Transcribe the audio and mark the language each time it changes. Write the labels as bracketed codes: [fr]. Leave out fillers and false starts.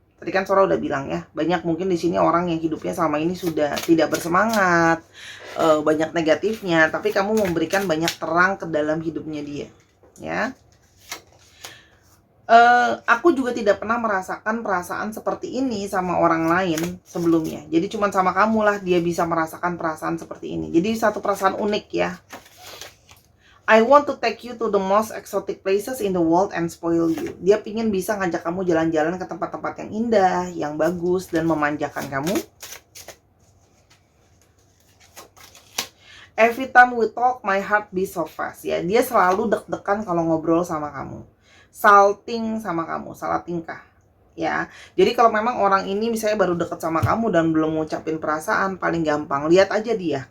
[id] Tadi kan Sora udah bilang ya, banyak mungkin di sini orang yang hidupnya selama ini sudah tidak bersemangat, banyak negatifnya, tapi kamu memberikan banyak terang ke dalam hidupnya dia, ya. Aku juga tidak pernah merasakan perasaan seperti ini sama orang lain sebelumnya. Jadi cuma sama kamu lah dia bisa merasakan perasaan seperti ini. Jadi satu perasaan unik ya. [en] I want to take you to the most exotic places in the world and spoil you. [id] Dia pingin bisa ngajak kamu jalan-jalan ke tempat-tempat yang indah, yang bagus, dan memanjakan kamu. [en] Every time we talk, my heart beats so fast. [id] Ya, dia selalu deg-degan kalau ngobrol sama kamu. Salting sama kamu, salah tingkah. Ya, jadi kalau memang orang ini misalnya baru deket sama kamu dan belum ngucapin perasaan, paling gampang lihat aja dia.